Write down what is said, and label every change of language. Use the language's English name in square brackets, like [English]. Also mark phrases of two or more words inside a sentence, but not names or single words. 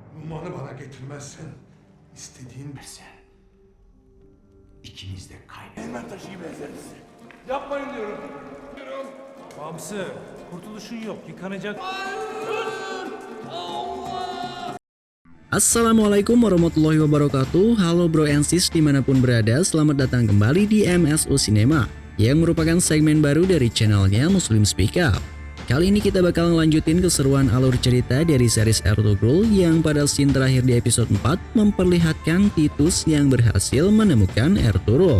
[Turkish] Numan'ı bana getirmezsen istediğin Sen ikimiz de kaybederiz. hemen taşıyı benzeriz. Yapmayın diyorum. Bamsı, kurtuluşun yok. Yıkanacak. [Arabic] السلام عليكم ورحمة الله وبركاته. [Indonesian] Halo [English] bro and sis [Indonesian] dimanapun berada, selamat datang kembali di MSU Cinema yang merupakan segmen baru dari channelnya Muslim Speak Up. Kali ini kita bakal ngelanjutin keseruan alur cerita dari series Ertugrul yang pada scene terakhir di episode 4 memperlihatkan Titus yang berhasil menemukan Ertugrul.